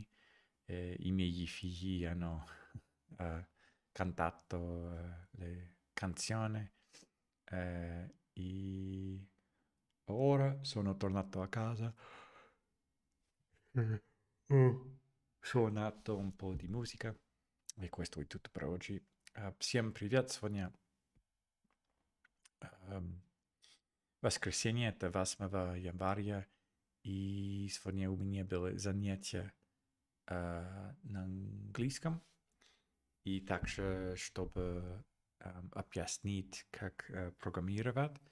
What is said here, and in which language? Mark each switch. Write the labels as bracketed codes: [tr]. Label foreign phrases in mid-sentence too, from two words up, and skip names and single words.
[it] I miei figli hanno cantato le canzoni e ora sono tornato a casa. Ho suonato un po' di musica e questo è tutto per oggi. [ru] Всем привет, сегодня воскресенье, это 8 января, и сегодня у меня было занятие на английском, и также, чтобы объяснить, как программировать.